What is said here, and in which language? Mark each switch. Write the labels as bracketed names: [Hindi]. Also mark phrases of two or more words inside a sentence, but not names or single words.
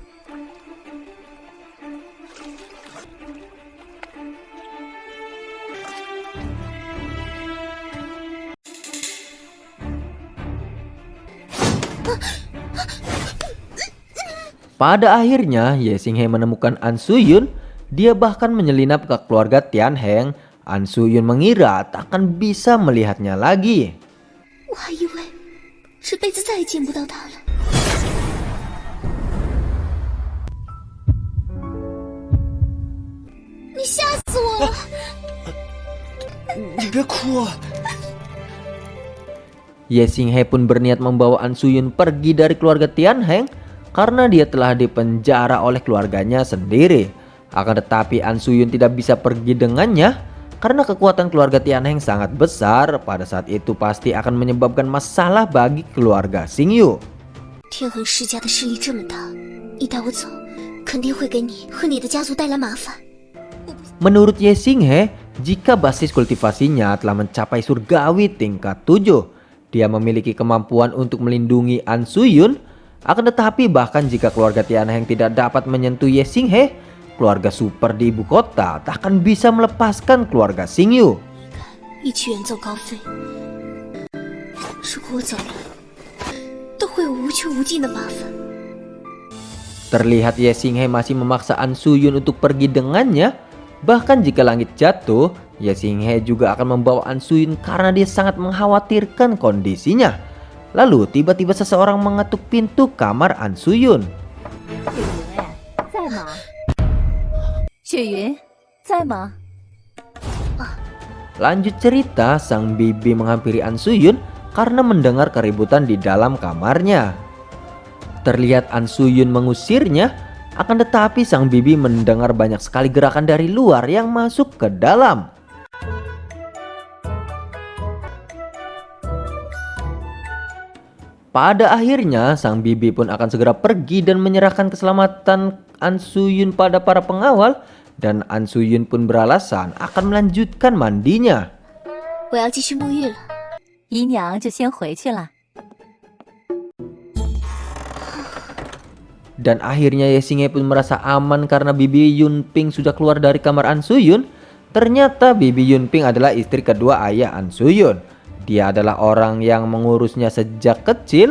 [Indonesian] Pada akhirnya Ye Xinghe menemukan An Suyun. Dia bahkan menyelinap ke keluarga Tianheng. An Suyun mengira takkan bisa melihatnya lagi. [Chinese] 我还以为这辈子再也见不到他了。你吓死我了！你别哭啊！ [Indonesian] Ye Xinghe pun berniat membawa An Suyun pergi dari keluarga Tianheng karena dia telah dipenjara oleh keluarganya sendiri. Akan tetapi An Suyun tidak bisa pergi dengannya karena kekuatan keluarga Tianheng sangat besar. Pada saat itu pasti akan menyebabkan masalah bagi keluarga Xingyu. [Chinese] 天恒世家的势力这么大，你带我走，肯定会给你和你的家族带来麻烦。 [Indonesian] Menurut Ye Xinghe, jika basis kultivasinya telah mencapai surgawi tingkat 7, dia memiliki kemampuan untuk melindungi An Suyun. Akan tetapi bahkan jika keluarga Tianheng tidak dapat menyentuh Ye Xinghe, keluarga super di ibu kota takkan bisa melepaskan keluarga Xingyu. [Chinese] 一起远走高飞，如果我走了，都会有无穷无尽的麻烦。 [Indonesian] Terlihat Ye Xinghe masih memaksa An Suyun untuk pergi dengannya. Bahkan jika langit jatuh, Ye Xinghe juga akan membawa An Suyun karena dia sangat mengkhawatirkan kondisinya. Lalu tiba-tiba seseorang mengetuk pintu kamar An Suyun. [Chinese] 雪云，在吗？雪云，在吗？ [Indonesian] Lanjut cerita, sang bibi menghampiri An Suyun karena mendengar keributan di dalam kamarnya. Terlihat An Suyun mengusirnya, akan tetapi sang bibi mendengar banyak sekali gerakan dari luar yang masuk ke dalam. Pada akhirnya, sang bibi pun akan segera pergi dan menyerahkan keselamatan An Suyun pada para pengawal, dan An Suyun pun beralasan akan melanjutkan mandinya. [Chinese] 我要继续沐浴了。姨娘就先回去了。 [Indonesian] Dan akhirnya Ye Xinghe pun merasa aman karena Bibi Yunping sudah keluar dari kamar An Suyun. Ternyata Bibi Yunping adalah istri kedua ayah An Suyun. Dia adalah orang yang mengurusnya sejak kecil.